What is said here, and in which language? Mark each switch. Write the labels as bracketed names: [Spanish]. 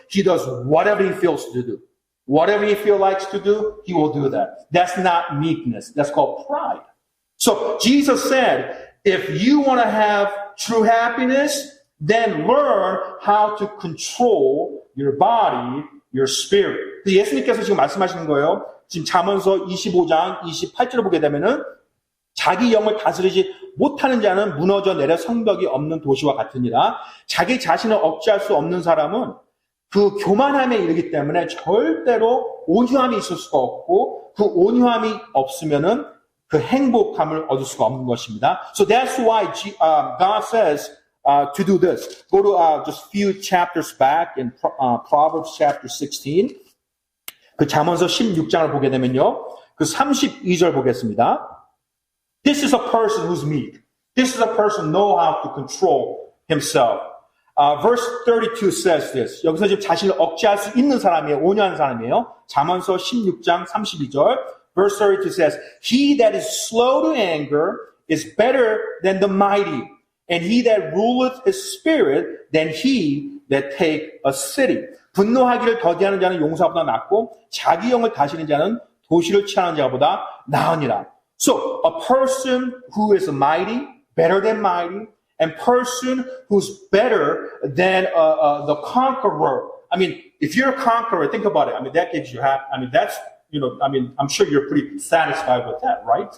[English] He does whatever he feels to do. Whatever he feels likes to do, he will do that. That's not meekness. That's called pride. So Jesus said, if you want to have true happiness, then learn how to control your body, your spirit. [Korean] 예수님께서 지금 말씀하시는 거예요. 지금 잠언서 25장 28절을 보게 되면은 자기 영을 다스리지 못하는 자는 무너져 내려 성벽이 없는 도시와 같으니라. 자기 자신을 억제할 수 없는 사람은 그 교만함에 이르기 때문에 절대로 온유함이 있을 수가 없고 그 온유함이 없으면은 그 행복함을 얻을 수가 없는 것입니다. [English] So that's why God says to do this. Go to just a few chapters back in Proverbs chapter 16. [Korean] 그 잠언서 16장을 보게 되면요. 그 32절 보겠습니다. [English] This is a person who's meek. This is a person who knows how to control himself. Verse 32 says this. [Korean] 여기서 지금 자신을 억제할 수 있는 사람이에요. 온유한 사람이에요. 잠언서 16장 32절. [English] Verse 32 says, He that is slow to anger is better than the mighty, and he that ruleth his spirit than he that take a city. [Korean] 분노하기를 더디하는 자는 용사보다 낫고 자기 영을 다스리는 자는 도시를 취하는 자보다 나으니라. [English] So a person who is mighty, better than mighty, and person who's better than the conqueror. I mean, if you're a conqueror, think about it. I mean, that gives you that's, I'm sure you're pretty satisfied with that, right?